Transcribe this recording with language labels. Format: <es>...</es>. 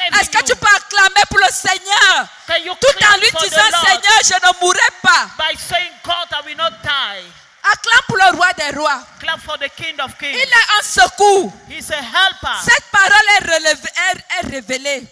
<fr>que tu peux acclamer pour le Seigneur?</fr> <en>Can you</en> <fr>Tout en</fr> <en>clap</en> <fr>lui</fr> <en>for the</en> <fr>disant,</fr> <en>Lord</en> <fr>Seigneur, je ne mourrai pas.</fr> <en>by saying, God, I will not die.</en> <fr>Acclame pour le roi des rois.</fr> <en>Clap for the King of</en> <fr>Il</fr> <en>Kings.</en> <fr>est un secours.</fr> <en>He's a helper.</en> <fr>Cette parole est révélée.</fr>